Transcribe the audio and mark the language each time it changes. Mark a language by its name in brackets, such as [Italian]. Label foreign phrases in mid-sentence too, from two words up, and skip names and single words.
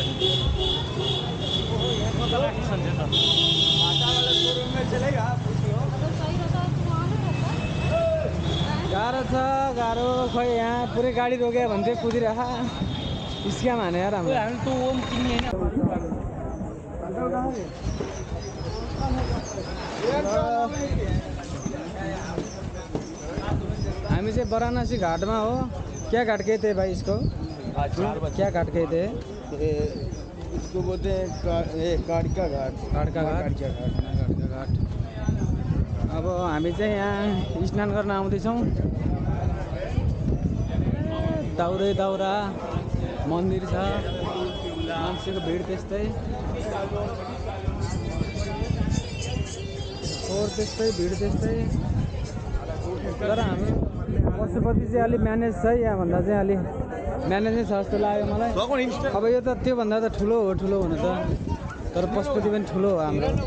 [Nepali] गाह्रो छ गाह्रो खोइ यहाँ पुरै गाडी रोक्यो भने चाहिँ कुदिरह स्क्याम हाने यार हाम्रो हामी त ओम किन्ने हामी चाहिँ वाराणसी घाटमा हो [Hindi] क्या घाट कहते हैं भाई इसको क्या घाट कहते हैं इसको बोलते हैं काड़का घाट [Nepali] घाट अब हामी चाहिँ यहाँ स्नान गर्न आउँदैछौँ दाउरे दाउरा मन्दिर छ मान्छेको भिड त्यस्तै त्यस्तै भिड त्यस्तै तर हाम्रो पशुपति चाहिँ अलिक म्यानेज छ यहाँभन्दा चाहिँ अलिक म्यानेज नै छ जस्तो लाग्यो मलाई अब यो त त्योभन्दा त ठुलो हो हुन त तर पशुपति पनि ठुलो हो हाम्रो